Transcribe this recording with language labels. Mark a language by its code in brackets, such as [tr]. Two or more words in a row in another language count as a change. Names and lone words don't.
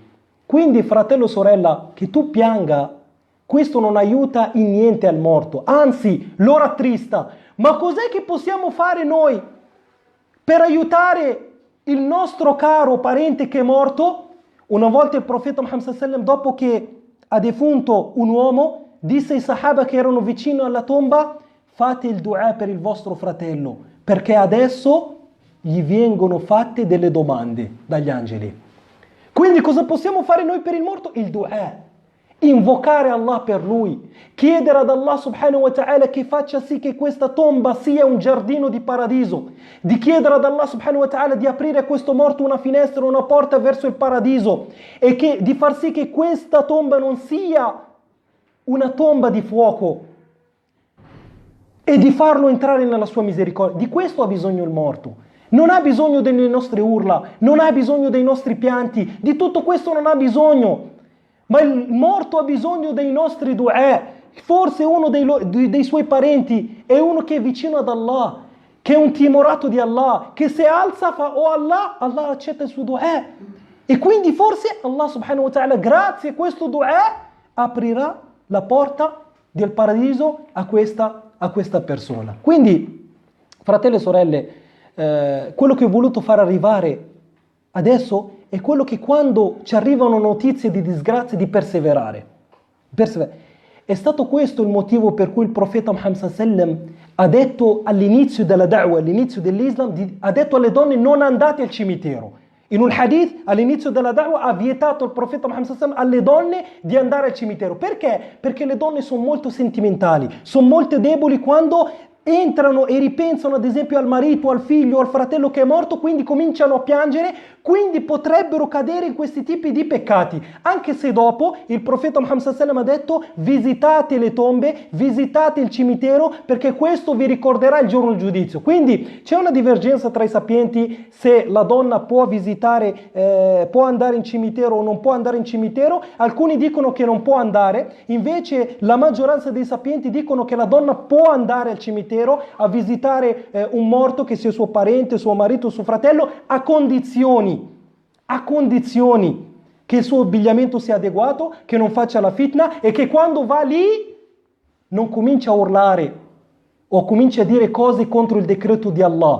[it] Quindi, fratello, sorella, che tu pianga, questo non aiuta in niente al morto, anzi lo rattrista. Ma cos'è che possiamo fare noi per aiutare il nostro caro parente che è morto? Una volta il profeta Muhammad [ar] صلى الله عليه وسلم, [it] dopo che ha defunto un uomo, disse ai sahaba che erano vicino alla tomba: fate il dua per il vostro fratello, perché adesso gli vengono fatte delle domande dagli angeli. Quindi cosa possiamo fare noi per il morto? Il dua, invocare Allah per lui, chiedere ad Allah [ar] سبحانه وتعالى [it] che faccia sì che questa tomba sia un giardino di paradiso, di chiedere ad Allah [ar] سبحانه وتعالى [it] di aprire a questo morto una finestra, una porta verso il paradiso, e di far sì che questa tomba non sia una tomba di fuoco, e di farlo entrare nella sua misericordia. Di questo ha bisogno il morto. Non ha bisogno delle nostre urla, non ha bisogno dei nostri pianti, di tutto questo non ha bisogno. Ma il morto ha bisogno dei nostri dua. Forse uno dei suoi parenti è uno che è vicino ad Allah, che è un timorato di Allah, che se alza fa "Oh Allah", Allah accetta il suo dua. E quindi forse Allah [ar] سبحانه وتعالى, [it] grazie a questo dua, aprirà la porta del paradiso a questa persona. Quindi, fratelli e sorelle, quello che ho voluto far arrivare adesso è quello che quando ci arrivano notizie di disgrazia, di perseverare. È stato questo il motivo per cui il profeta Muhammad [ar] صلى الله عليه وسلم [it] ha detto all'inizio della da'wah, all'inizio dell'Islam, ha detto alle donne: non andate al cimitero. In un hadith all'inizio della da'wah ha vietato il profeta Muhammad [ar] صلى الله عليه وسلم [it] alle donne di andare al cimitero. Perché? Perché le donne sono molto sentimentali, sono molto deboli quando entrano e ripensano ad esempio al marito, al figlio, al fratello che è morto, quindi cominciano a piangere, quindi potrebbero cadere in questi tipi di peccati, anche se dopo il profeta Muhammad [ar] صلى الله عليه وسلم [it] ha detto: visitate le tombe, visitate il cimitero, perché questo vi ricorderà il giorno del giudizio. Quindi c'è una divergenza tra i sapienti se la donna può visitare, può andare in cimitero o non può andare in cimitero. Alcuni dicono che non può andare, invece la maggioranza dei sapienti dicono che la donna può andare al cimitero a visitare un morto, che sia suo parente, suo marito, suo fratello, a condizioni che il suo abbigliamento sia adeguato, che non faccia la fitna e che quando va lì non comincia a urlare o comincia a dire cose contro il decreto di Allah.